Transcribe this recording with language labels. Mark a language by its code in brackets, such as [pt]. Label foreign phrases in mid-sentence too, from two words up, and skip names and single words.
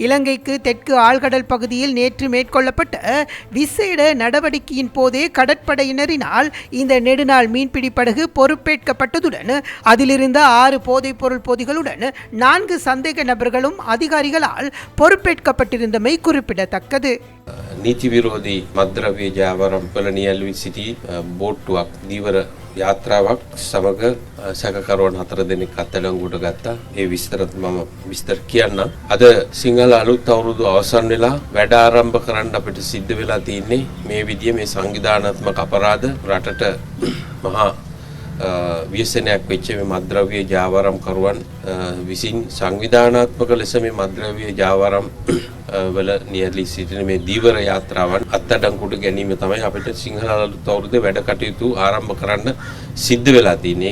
[ta] இலங்கைக்கு தெற்கு ஆழ்கடல் பகுதியில் நேற்று மேற்கொள்ளப்பட்ட விசேட நடவடிக்கையின் போதே கடற்படையினரினால் இந்த நெடுநாள் மீன்பிடி படகு பொறுப்பேற்கப்பட்டதுடன் அதிலிருந்த 6 போதைப் பொருள் பொதிகளுடன் 4 சந்தேக நபர்களும் அதிகாரிகளால் பொறுப்பேற்கப்பட்டிருந்தமை குறிப்பிடத்தக்கது. [si] නීති විරෝධී මද්ද්‍රව්‍ය ජාවාරම් වල නියැලවී සිටි බෝට්ටුවක් දීවර යාත්‍රාවක් සමග සැකකරුවන් 4 දෙනෙක් අත්අඩංගුවට ගත්තා. ඒ විස්තරත් මම විස්තර කියන්නම්. අද සිංහල අලුත් අවුරුදු අවසන් වෙලා වැඩ ආරම්භ කරන්න අපිට සිද්ධ වෙලා තියෙන්නේ මේ විදිය මේ සංවිධානාත්මක අපරාධ රටට මහා ව්‍යසනයක් වෙච්ච මේ මද්ද්‍රව්‍ය ජාවාරම් කරුවන් විසින් සංවිධානාත්මක ලෙස මේ මද්ද්‍රව්‍ය ජාවාරම් වල නියැලී සිටින මේ දීවර යාත්‍රාවන් අත්අඩංගුවට ගැනීම තමයි අපිට සිංහල අලුත් අවුරුද්දේ වැඩ කටයුතු ආරම්භ කරන්න සිද්ධ වෙලා තියෙන්නේ.